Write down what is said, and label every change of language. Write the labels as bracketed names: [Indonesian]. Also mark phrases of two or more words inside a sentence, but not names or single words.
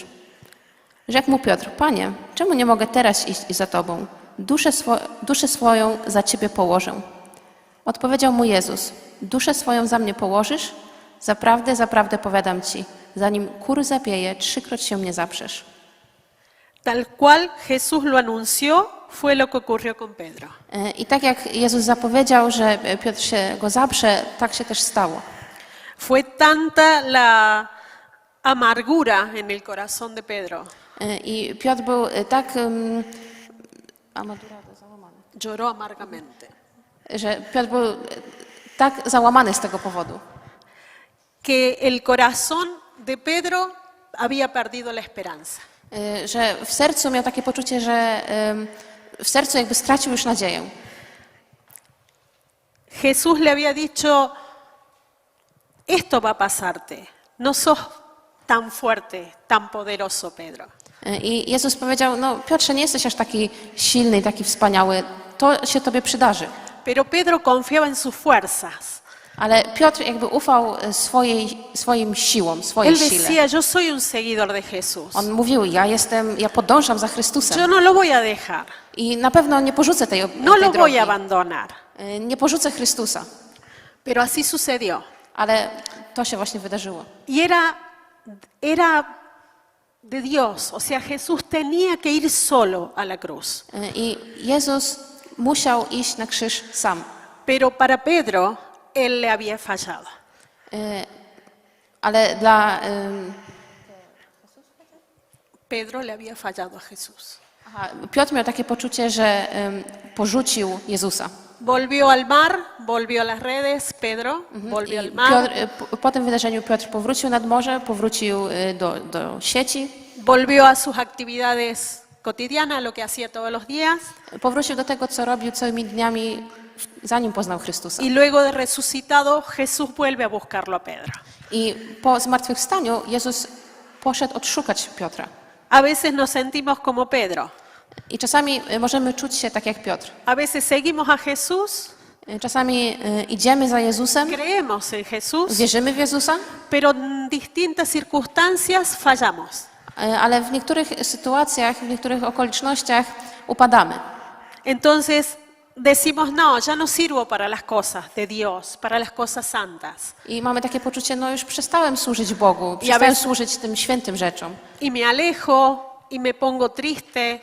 [Polish] Rzekł mu Piotr, Panie, czemu nie mogę teraz iść za Tobą? Duszę swoją za Ciebie położę. Odpowiedział mu Jezus, duszę swoją za mnie położysz? Zaprawdę, zaprawdę powiadam Ci, zanim kur zapieje, 3-kroć się mnie zaprzesz. [Spanish] Tal cual Jesús lo anunció, fue lo que ocurrió con Pedro. [Polish] I tak jak Jezus zapowiedział, że Piotr się go zaprze, tak się też stało. [Spanish] Fue tanta la amargura en el corazón de Pedro. [Polish] I Piotr był tak [Spanish] Lloró amargamente. [Polish] że Piotr był tak załamany z tego powodu, [Spanish] Que el corazón de Pedro había perdido la esperanza. [Polish] że w sercu miał takie poczucie, że w sercu jakby stracił już nadzieję. [Spanish] Jesús le había dicho, esto va a pasarte, no sos tan fuerte, tan poderoso, Pedro. [Polish] I Jezus powiedział, no Piotrze, nie jesteś aż taki silny i taki wspaniały, to się Tobie przydarzy. [Spanish] Pero Pedro confiaba en sus fuerzas. [Polish] Ale Piotr jakby ufał swoim siłom, swojej [Spanish] Él [Polish] sile. [Spanish] decía, yo soy un seguidor de Jesús. [Polish] On mówił, ja podążam za Chrystusem [Spanish] Yo no lo voy a dejar, [Polish] i na pewno nie porzucę tej [Spanish] no lo [Polish] drogi. [Spanish] voy a abandonar. [Polish] Nie porzucę Chrystusa. [Spanish] Pero así sucedió. [Polish] Ale to się właśnie wydarzyło. [Spanish] Y era de Dios, o sea, Jesús tenía que ir solo a la cruz. [Polish] I Jezus musiał iść na krzyż sam. [Spanish] Pero para Pedro, él le había fallado. [Polish] Ale dla... [Spanish] Pedro le había fallado a Jesús. [Polish] Piotr miał takie poczucie, że porzucił Jezusa. [Spanish] Volvió al mar, volvió a las redes, Pedro, volvió al mar. [Polish] Piotr, po tym wydarzeniu Piotr powrócił nad morze, powrócił do sieci, [Spanish] Volvió a sus actividades cotidianas, lo que hacía todos los días. [Polish] powrócił do tego, co robił całymi dniami, zanim poznał Chrystusa. [Spanish] Y luego de resucitado, Jesús vuelve a buscarlo a Pedro. [Polish] I po zmartwychwstaniu Jezus poszedł odszukać Piotra. [Spanish] A veces nos sentimos como Pedro. [Polish] I czasami możemy czuć się tak jak Piotr. [Spanish] A veces seguimos a Jesús, [Polish] Czasami idziemy za Jezusem, [Spanish] creemos en Jesús, [Polish] wierzymy w Jezusa, [Spanish] pero en distintas circunstancias fallamos. [Polish] ale w niektórych sytuacjach, w niektórych okolicznościach upadamy. [Spanish] Entonces decimos, no, ya no sirvo para las cosas de Dios, para las cosas santas. [Polish] I mamy takie poczucie, no już przestałem służyć Bogu, Ja przestałem bez- służyć tym świętym rzeczom. [Spanish] Y me alejo y me pongo triste,